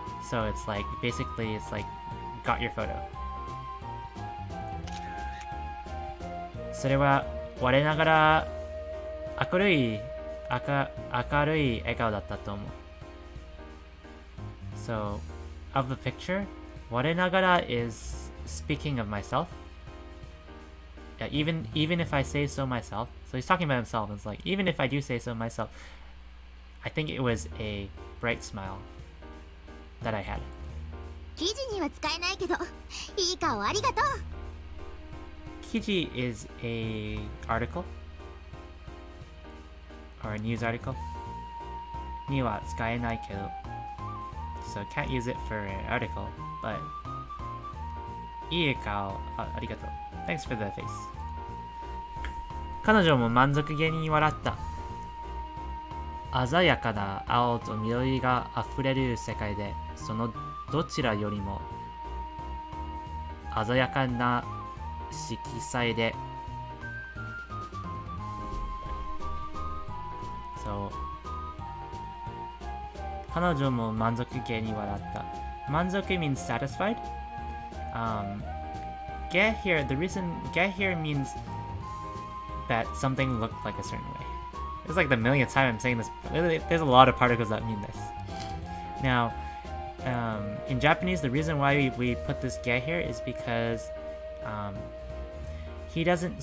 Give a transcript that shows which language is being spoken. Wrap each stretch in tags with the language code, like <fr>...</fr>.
<en>So it's like basically it's like got your photo.</en> <ja>それは我ながら明るい笑顔だったと思う。</ja> <en>So, of the picture, 我ながら is speaking of myself. Yeah, even if I say so myself. So he's talking about himself. It's like, even if I do say so myself, I think it was a bright smile that I had.</en> <ja>記事には使えないけど、いい顔ありがとう。</ja> <en>Kiji is a article or a news article.</en> <ja>には使えないけど</ja> <en>so can't use it for an article, but</en> <ja>いい顔ありがとう。</ja> <en>Thanks for the face.</en> <ja>彼女も満足げに笑った。鮮やかな青と緑があふれる世界で、そのどちらよりも鮮やかな色彩で、そう彼女も満足げに笑った。</ja> <en>満足 means satisfied. Get here, the reason get here means that something looked like a certain way. It's like the millionth time I'm saying this. There's a lot of particles that mean this. Now, in Japanese, the reason why we put this get here is because he doesn't.</en>